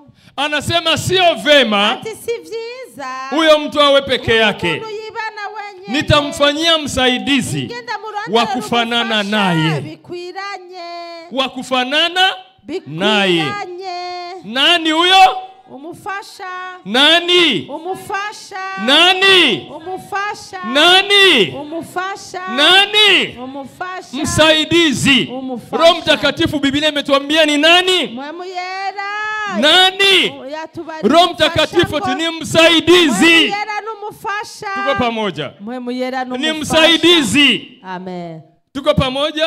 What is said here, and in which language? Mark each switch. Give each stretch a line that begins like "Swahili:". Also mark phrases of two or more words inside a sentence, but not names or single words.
Swahili: Anasema sio vema huyo mtu awe peke yake, nitamfanyia msaidizi wa kufanana naye. Wa kufanana naye. Nani huyo? Umufasha. Nani? Umufasha. Nani? Umufasha. Nani? Umufasha. Nani? Umufasha. Msaidizi. Roho Mtakatifu Biblia imetuambia ni nani? Mwemuyera. Nani? Roho Mtakatifu ni msaidizi.
Rundi: Mwemuyera numufasha.
Swahili: Tuko pamoja?
Rundi: Mwemuyera numufasha.
Swahili: Ni msaidizi. Amen. Tuko pamoja?